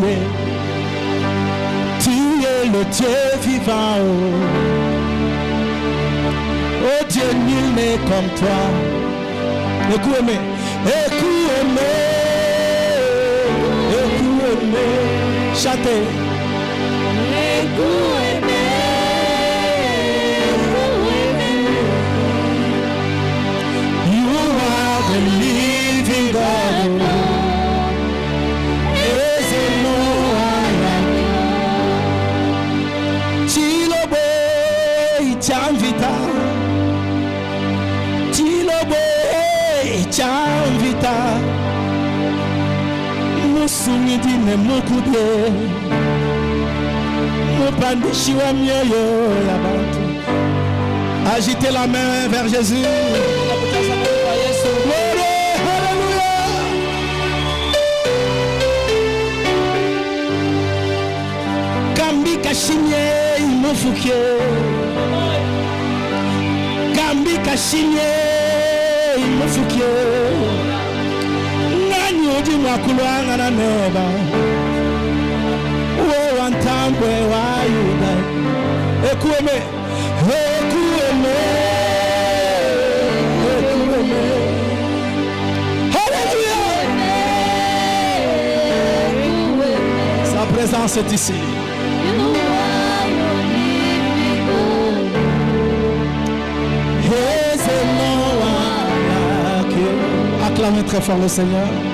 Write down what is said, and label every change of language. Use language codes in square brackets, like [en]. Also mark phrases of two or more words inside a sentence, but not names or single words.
[fr] Tu es le Dieu vivant. Oh Dieu, nul n'est comme toi. Écoute-moi, écoute-moi, écoute-moi. Chantez. Écoute-moi, [en] You are the living God. There's no one like you. [lu] Chilobo Chamvita. Chilobo Chamvita. Musumidi ne mukube. Mupandishi wa mioyo ya batu. [fr] Agitez la main vers Jésus. [lu] Kambi kashimye imufuke. Kambi kashimye imufuke. Nani udi mwakulwanga na neba. Uwe wantambwe wa yuda. Ekueme. Ekueme. Ekueme. [fr] Alléluia. Sa présence est ici. Acclamez très fort le Seigneur.